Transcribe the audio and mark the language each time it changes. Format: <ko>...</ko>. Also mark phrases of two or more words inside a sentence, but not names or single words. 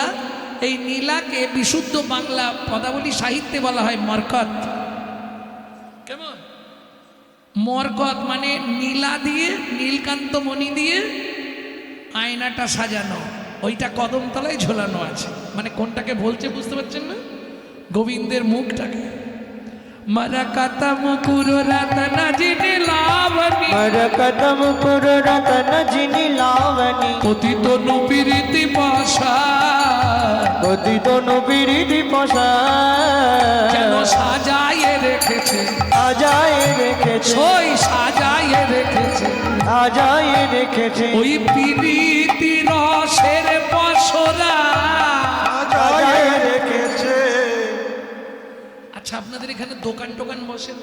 <bn>এই নীলাকে বিশুদ্ধ বাংলা পদাবলী সাহিত্যে বলা হয় মরকত। কেমন? মরকত মানে নীলা দিয়ে, নীলকান্ত মণি দিয়ে আয়নাটা সাজানো, ওইটা কদমতলায় ঝোলানো আছে। মানে কোনটাকে বলছে বুঝতে পারছেন না? গোবিন্দের মুখটাকে।</bn> <mai>मरकत मुकुर रतन जिनि लावनी, मरकत मुकुर रतन जिनि लावनी, पति तनु पीड़िति पाशा, पति तनु पीड़िति पाशा।</mai> <bn>যেন সাজায়ে রেখেছে, সাজায়ে রেখেছে, ওই সাজায়ে রেখেছে, সাজায়ে রেখেছে, ওই পীড়িতি রসের পসরা সাজায়ে রেখেছে। আচ্ছা, আপনাদের এখানে দোকান টোকান বসেন?</bn>